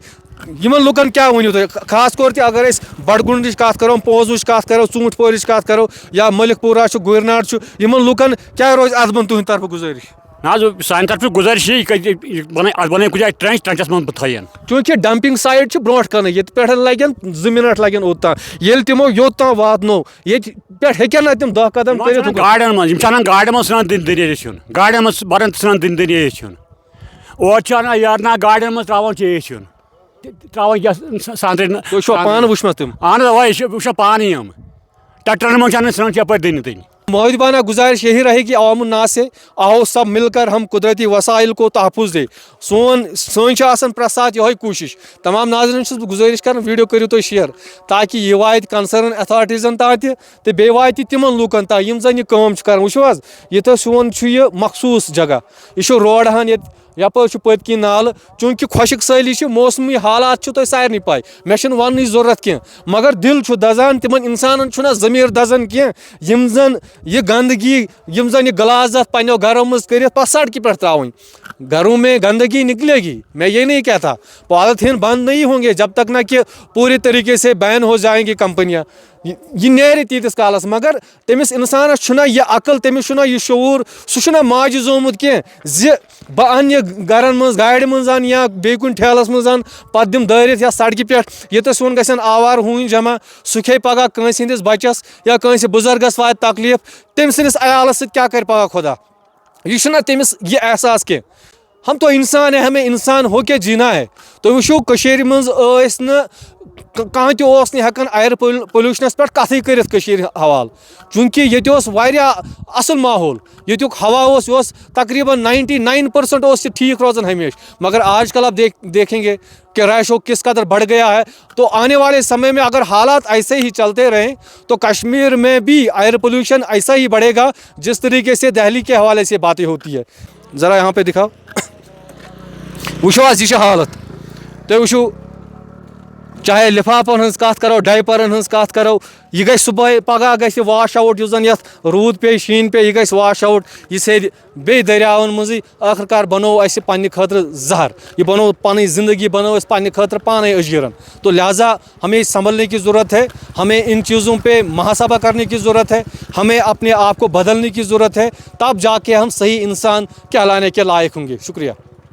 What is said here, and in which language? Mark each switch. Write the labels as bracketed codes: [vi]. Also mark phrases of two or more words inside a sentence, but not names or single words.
[ks] یمن لُکن کیا ؤنِو تُہۍ خاص طور تہِ اگر أسۍ بڈگُنڈٕچ کتھ کرو پونٛزٕچ کتھ کرو ژوٗنٛٹھۍ پورِچ کتھ کرو یا ملک پورہ چھُ گُرناٹ چھُ یمن لُکن کیٛاہ روزِ اتھ بن تُہنٛدِ طرفہٕ گُزٲرِش. نہ حظ سانہِ طرفہٕ گُزٲرِش یہِ اتھ بنٲیِو کُنہِ جایہِ ٹرٛنچَس منٛز تھٲیِن. چوٗنٛکہِ ڈمپنگ سایٹ چھِ برونٛٹھ کنٕے ییٚتہِ پٮ۪ٹھ لگن 2 منٹ لگن اوٚتام ییٚلہِ تِمو یوٚت تام واتنو ییٚتہِ پٮ۪ٹھ ہیٚکن نہٕ تِم 10 قدم کٔرِتھ. گاڑٮ۪ن منٛز یِم چھِ انان گاڑِ منٛز ژھٕنان دٔریاوس ہیوٚن گاڑٮ۪ن منٛز بران ژھٕنان دٔریاوس ہیوٚن اورٕ چھِ انان یارنا گاڑٮ۪ن منٛز تراوان چیٚیس ہیوٚن تراوان کیٛاہ سانٛدرِ. تُہۍ چھُوا پانہٕ وٕچھمژ تِم؟ اہن حظ اوا یہِ چھِ وٕچھان پانہٕ یِم ٹریکٹرن منٛز چھِ انان ژھٕنان یپٲرۍ دٔنِتھ. [ur] مہدبانہ گزارش یہی رہے گی عوام الناس سے آؤ سب مل کر ہم قدرتی وسائل کو تحفظ دے. [ks] سون آسان پرٛٮ۪تھ ساتہٕ یِہوٚے کوٗشِش تمام ناظرین چھُس بہٕ گُزٲرِش کران ویٖڈیو کٔرِو تُہۍ شِیر تاکہِ یہِ واتہِ کنسٲرن ایتھارٹیٖزن تام تہِ تہٕ بیٚیہِ واتہِ تِمن لوٗکن تام یِم زن یہِ کٲم چھِ کران. وٕچھِو حظ ییٚتہِ سون چھُ یہِ مخصوٗص جگہ یہِ چھُ روڈہن ییٚتہِ یپٲرۍ چھُ پٔتۍ کِنۍ نالہٕ چوٗنٛکہِ خۄشِک سٲلی چھِ موسمی حالات چھِ تۄہہِ سارنٕے پاے مےٚ چھُنہٕ وننٕچ ضروٗرت کینٛہہ مگر دِل چھُ دزان تِمن انسانن چھُنہ ضمیٖر دزان کینٛہہ یِم زن یہِ گندگی یِم زن یہِ غلازت پننٮ۪و گرو منٛز کٔرِتھ پتہٕ سڑکہِ پٮ۪ٹھ ترٛاوٕنۍ. [ur] گھروں میں گندگی نکلے گی میں یہ نہیں کہتا پالیتھین بند نہیں ہوں گے جب تک نہ کہ پوری طریقے سے بین ہو جائیں گی کمپنیاں [ks] یہ نیرِ تیٖتِس کالس مگر تٔمِس انسانس چھُنہ یہِ عقل تٔمِس چھُنہ یہِ شعوٗر سُہ چھُنہ ماجہِ زومُت کینٛہہ زِ بہٕ انہٕ یہِ گرن منٛز گاڑِ منٛز انہٕ یا بیٚیہِ کُنہِ ٹھیلس منٛز انہٕ پتہٕ دِمہٕ دٲرِتھ یا سڑکہِ پٮ۪ٹھ ییٚتٮ۪س سون گژھن آوار ہوٗنۍ جمع سُہ کھیٚیہِ پگہہ کٲنٛسہِ ہٕنٛدِس بچس یا کٲنٛسہِ بُزرگس واتہِ تکلیٖف تٔمۍ سٕنٛدِس عیالس سۭتۍ کیٛاہ کرِ پگہہ خۄدا. یہ چھُنہ تٔمِس یہِ احساس کینٛہہ. [ur] ہم تو انسان ہیں ہمیں انسان ہو کے جینا ہے. [ks] تُہۍ وٕچھِو کٔشیٖرِ منٛز ٲسۍ نہٕ کانٛہہ تہِ اوس نہٕ ہٮ۪کان اَیَر پولیوٗشنَس پٮ۪ٹھ کَتھٕے کٔرِتھ کٔشیٖرِ حوالہٕ چوٗنٛکہِ ییٚتہِ اوس واریاہ اَصٕل ماحول ییٚتیُک ہوا اوس یہِ اوس تقریٖباً 99% اوس یہِ ٹھیٖک روزان ہمیشہ مگر [ur] آج کل آپ دیکھیں گے کہ ریشو کس قدر بڑھ گیا ہے. تو آنے والے سمے میں اگر حالات ایسے ہی چلتے رہیں تو کشمیر میں بھی ایئر پولوشن ایسا ہی بڑھے گا جس طریقے سے دہلی کے حوالے سے باتیں ہوتی ہے. ذرا یہاں پہ دکھاؤ [ks] وٕچھو حظ یہِ چھِ حالت تُہۍ وٕچھِو چاہے لفافن ہٕنٛز کتھ کرو ڈایپرن ہٕنٛز کتھ کرو یہِ گژھِ صُبحٲے پگہہ گژھِ واش آوُٹ یُس زن یتھ روٗد پیٚیہِ شیٖن پیٚیہِ یہِ گژھِ واش آوُٹ یہِ سیٚدِ بیٚیہِ دٔریاون منٛزٕے ٲخٕر کار بنوو اَسہِ پننہِ خٲطرٕ زہر یہِ بنوو پنٕنۍ زندگی بنٲو اَسہِ پننہِ خٲطرٕ پانے أجیٖرن. [ur] تو لہٰذا ہمیں سنبھلنے کی ضرورت ہے ہمیں ان چیزوں پہ محاسبہ کرنے کی ضرورت ہے ہمیں اپنے آپ کو بدلنے کی ضرورت ہے تب جا کے ہم صحیح انسان کہلانے کے لائق ہوں گے. شکریہ.